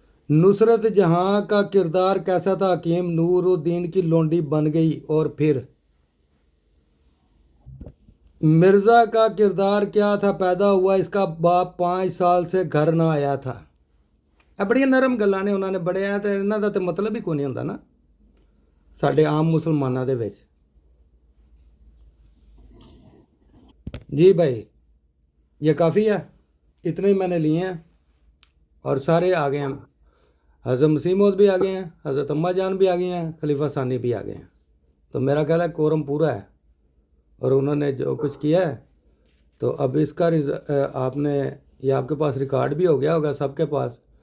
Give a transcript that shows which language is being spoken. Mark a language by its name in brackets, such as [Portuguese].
[Hindi] नुसरत जहां का किरदार कैसा था, हकीम नूरुद्दीन की लोंडी बन गई, और फिर मिर्ज़ा का किरदार क्या था, पैदा हुआ इसका बाप 5 साल से घर ना आया था। [Punjabi] ਇਹ ਬੜੀਆਂ ਨਰਮ ਗੱਲਾਂ ਨੇ ਉਹਨਾਂ ਨੇ ਬੜਿਆ, ਤੇ ਇਹਨਾਂ ਦਾ ਤੇ ਮਤਲਬ ਹੀ ਕੋਈ ਨਹੀਂ ਹੁੰਦਾ ਨਾ ਸਾਡੇ ਆਮ ਮੁਸਲਮਾਨਾਂ ਦੇ ਵਿੱਚ। [Hindi] जी भाई, ये काफ़ी है, इतने ही मैंने लिए हैं और सारे आ गए हैं। हज़रत मसीह मौद भी आ गए हैं, हज़रत अम्मा जान भी आ गई हैं, खलीफा सानी भी आ गए हैं। तो मेरा ख्याल है कोरम पूरा है, और उन्होंने जो कुछ किया है, तो अब इसका आपने, ये आपके पास रिकॉर्ड भी हो गया होगा सबके पास।